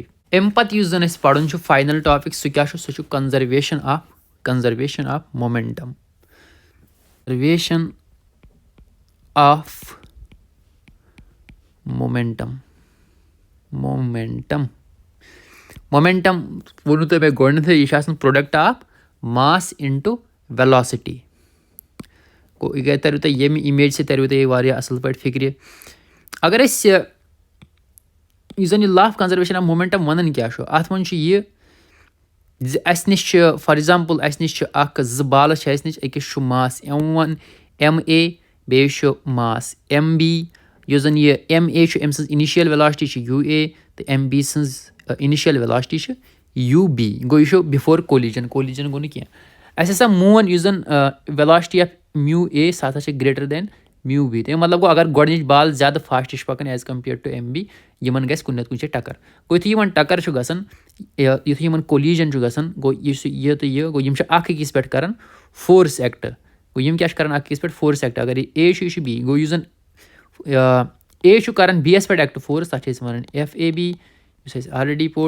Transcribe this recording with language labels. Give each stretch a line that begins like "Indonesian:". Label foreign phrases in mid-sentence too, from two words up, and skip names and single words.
Kashmiri: اَمہِ پتہٕ یُس زن أسۍ پرُن چھُ
English: final topic,
Kashmiri: سُہ کیاہ چھُ, سُہ چھُ
English: conservation of momentum. conservation of momentum
Kashmiri: ووٚنوٕ تۄہہِ مےٚ گۄڈنیٚتھٕے, یہِ چھُ آسان
English: product of mass into velocity.
Kashmiri: گوٚو یہِ ترِوٕ تۄہہِ ییٚمہِ اِمیج سۭتۍ ترِوٕ تۄہہِ واریاہ اَصٕل پٲٹھۍ فِکرِ. اگر أسۍ یُس زن یہِ
English: law of conservation of momentum
Kashmiri: ونان کیاہ چھُ, اتھ منٛز چھُ یہِ زِ اَسہِ نِش چھِ
English: for example
Kashmiri: اَسہِ نِش چھِ اکھ 2 بالہٕ چھِ اَسہِ نِش, أکِس چھُ ماس M1 MA, بیٚیِس چھُ ماس MB. یُس زن یہِ MA چھُ, أمۍ سٕنٛز
English: initial velocity
Kashmiri: چھِ UA, تہٕ MB سٕنٛز
English: initial velocity
Kashmiri: چھِ UB. گوٚو یہِ چھُ
English: before collision
Kashmiri: گوٚو نہٕ کینٛہہ. اَسہِ ہسا مون یُس زن
English: velocity of MA
Kashmiri: سُہ ہسا چھِ
English: greater than MB.
Kashmiri: تَمیُک مطلب گوٚو اگر گۄڈنِچ بال زیادٕ فاسٹ چھِ پکان
English: as compared to MB,
Kashmiri: یِمن گژھِ کُنہِ نتہٕ کُنہِ جایہِ ٹکر. گوٚو یِتھُے یِمن ٹکر چھُ گژھان, یِتھُے یِمن کولیجن چھُ گژھان, گوٚو یُس یہِ تہٕ یہِ, گوٚو یِم چھِ اکھ أکِس پٮ۪ٹھ کران
English: force act.
Kashmiri: گوٚو یِم کیاہ چھِ کران اکھ أکِس پٮ۪ٹھ
English: force act.
Kashmiri: اگر یہِ A چھُ, یہِ چھُ B. گوٚو یُس زن A چھُ کران B یس پٮ۪ٹھ
English: act force,
Kashmiri: تتھ چھِ أسۍ ونان FAB, یُس اَسہِ آلریڈی پوٚر.